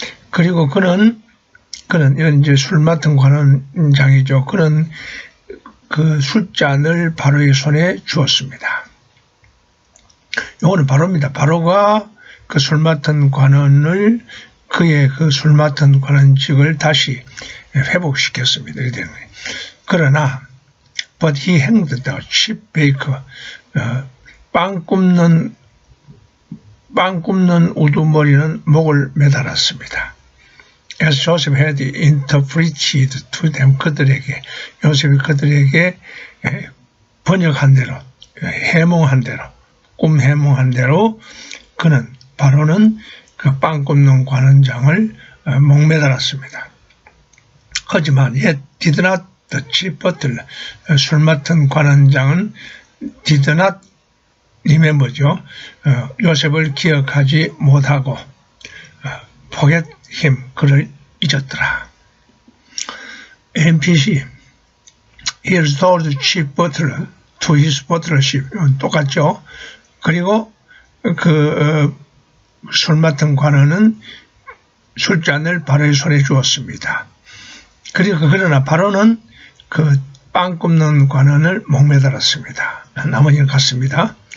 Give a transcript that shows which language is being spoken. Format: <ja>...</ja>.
<ko>그리고 그는 이건 이제 술 맡은 관원장이죠. 그는 그 술잔을 바로의 손에 주었습니다. 이거는 바로입니다. 바로가 그 술 맡은 관원을 그의 그 술 맡은 관원직을 다시 회복시켰습니다. 그러나</ko> <en>but he hanged the chief baker.</en> <ko>빵 굽는 우두머리는 목을 매달았습니다.</ko> <en>As Joseph had interpreted to them.</en> <ko>요셉이 그들에게 번역한 대로, 해몽한 대로, 꿈 해몽한 대로 바로는 그 빵 굽는 관원장을 목매달았습니다. 하지만</ko> <en>yet did not the chief butler.</en> <ko>술 맡은 관원장은</ko> <en>did not remember</en> <ko>죠. 요셉을 기억하지 못하고</ko> <en>forget him.</en> <ko>그를 잊었더라.</ko> <en>NPC he restored the chief butler to his butlership.</en> <ko>똑같죠. 그리고 술 맡은 관원은 술잔을 바로의 손에 주었습니다. 그러나 바로는 그 빵 굽는 관원을 목매달았습니다. 나머지는 같습니다.</ko>